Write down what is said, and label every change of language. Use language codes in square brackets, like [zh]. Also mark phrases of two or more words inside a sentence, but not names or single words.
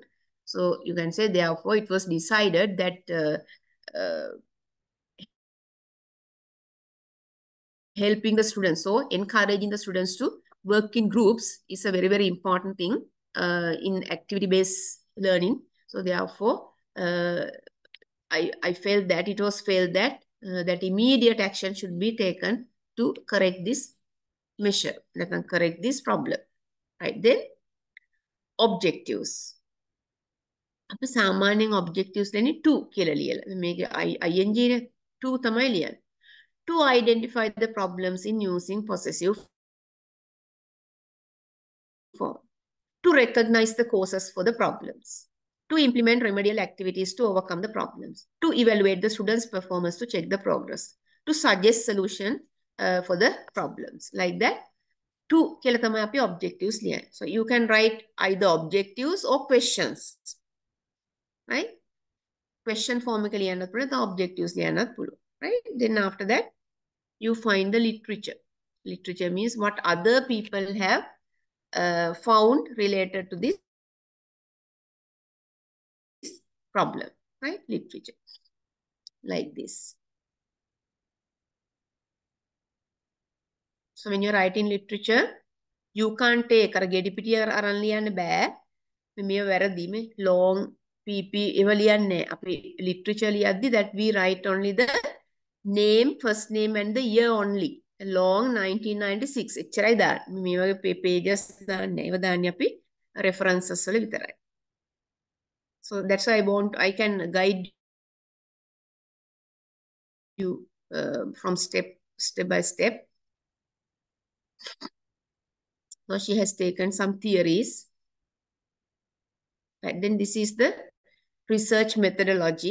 [en] So you can say, therefore, it was decided that helping the students, so encouraging the students to work in groups is a very important thing in activity-based learning. So therefore, I felt that it was felt that that immediate action should be taken to correct this measure, correct this problem. Right, then objectives. [si] අපි සාමාන්‍යයෙන් objectives දෙන්නේ 2 කියලා ලියලා. මේක ing නේ 2 තමයි ලියන්නේ. [en] To identify the problems in using possessive form. To recognize the causes for the problems. To implement remedial activities to overcome the problems. To evaluate the students' performance to check the progress. To suggest solution for the problems. Like that. [si] To කියලා තමයි අපි objectives ලියන්නේ. [en] So you can write either objectives or questions. [si] Right? [en] Question form [si] එක ලියන්නත් පුළුවන්, නැත්නම් objectives ලියන්නත් පුළුවන්. [en] Right? Then after that, you find the literature. Literature means what other people have found related to this problem. Right? Literature. Like this. So when you're writing literature, you can't take [si] අර ගෙඩි පිටිය අරන් ලියන්න බෑ. මේ වැරදි මේ long PP ඒව ලියන්නේ. අපි literature ලියද්දි [en] that we write only the name, first name and the year only. Long 1996. [si] එච්චරයි දාන්නේ. මේ වගේ pages දාන්නේ. ඒව දාන්නේ අපි references වල විතරයි. [en] So that's why I can guide you from step by step. So she has taken some theories. Right, then this is the research methodology.